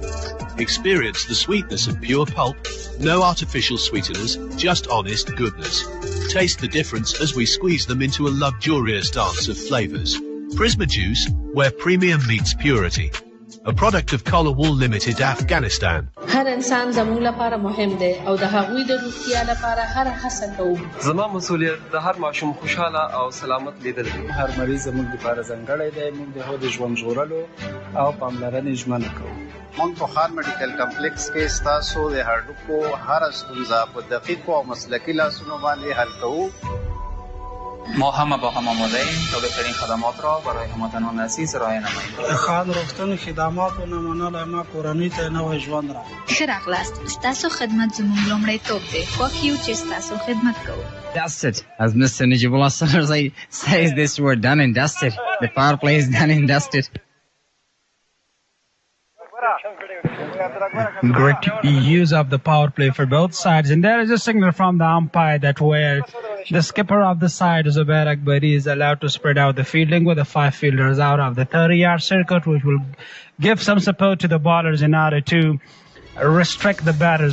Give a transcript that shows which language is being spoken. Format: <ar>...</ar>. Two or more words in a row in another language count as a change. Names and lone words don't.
<en>Experience the sweetness of pure pulp, no artificial sweeteners, just honest goodness. Taste the difference as we squeeze them into a luxurious dance of flavors. Prisma Juice, where premium meets purity. A product of Color Wool Limited, Afghanistan.</en> <ps>هر انسان زموږ لپاره مهم دی او د هغوی د روغتیا لپاره هر هڅه کوو. زما مسؤلیت د هر ماشوم خوشاله او سلامت لیدل دي. هر مریض زموږ لپاره ځانګړی دی. موږ د هغه د ژوند ژغورلو او پاملرنې ژمنه کوو. موږ په خان میډیکل کمپلیکس کې ستاسو د هډوکو هر ستونزه په دقیقو او مسلکي لاسونو باندې حل کوو.</ps> <fa>ما همه با هم آماده ایم تا بهترین خدمات را برای هموطنان عزیز ارائه نماییم.</fa> <ps>خان روغتون خدمات و نمونه له ما کورنۍ ته نوی ژوند را. ښه راغلاست. ستاسو خدمت زموږ لومړیتوب دی. خوښ یو چې ستاسو خدمت کوو.</ps> <en>That's it. As Mr. Najibullah Sarzai says this word, done and dusted. The power play is done and dusted. Great use of the power play for both sides. And there is a signal from the umpire that where the skipper of the side, Zubair Akbari, is allowed to spread out the fielding with the 5 fielders out of the 30-yard circuit, which will give some support to the bowlers in order to restrict the batters.</en>